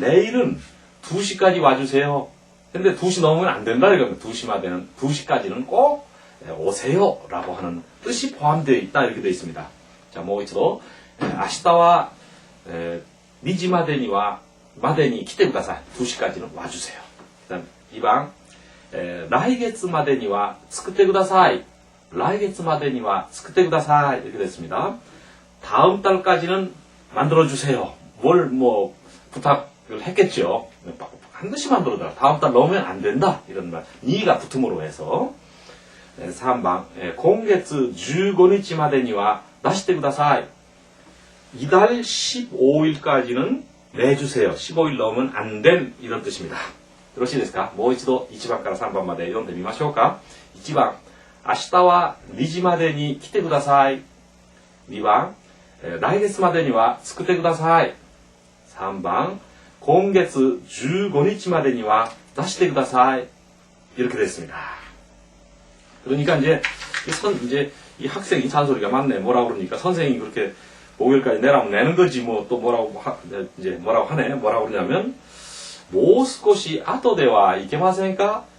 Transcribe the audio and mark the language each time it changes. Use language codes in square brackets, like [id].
[ko] 내일은 2시까지 와주세요. 근데 2시 넘으면 안 된다 이겁니다. 2시까지는 꼭 오세요 라고 하는 뜻이 포함되어 있다 이렇게 되어 있습니다. 자, [ja] もう一度 [ko] 아시타와 니지마데니와 마데니 기대 그다사이 2시까지는 와주세요. 그다음 2방 [ja] 来月までには作ってください。来月までには作ってください. [ko] 이렇게 됐습니다. 다음 달까지는 만들어주세요. 뭘 뭐 부탁을 했겠죠. 반드시 만들어달라. 다음 달 넘으면 안 된다. 이런 말. 니가 붙음으로 해서 3번 [ja] 今月15日までには出してください. [ko] 이달 15일까지는 내주세요. 15일 넘으면 안 된 이런 뜻입니다. [ja] よろしいですか？もう一度1番から3番まで読んでみましょうか。1番、明日は2時までに来てください。 2番、来月までには作ってください。 3番、今月15日までには出してください. [ko] 이렇게 됐습니다. 그러니까 이제 이 학생이 잔소리가 많네. 뭐라고 그러니까 선생님이 그렇게 목요일까지 내라면 내는 거지 뭐 또 뭐라고 하네. 뭐라고 그러냐면 [ja] もう少し後ではいけませんか?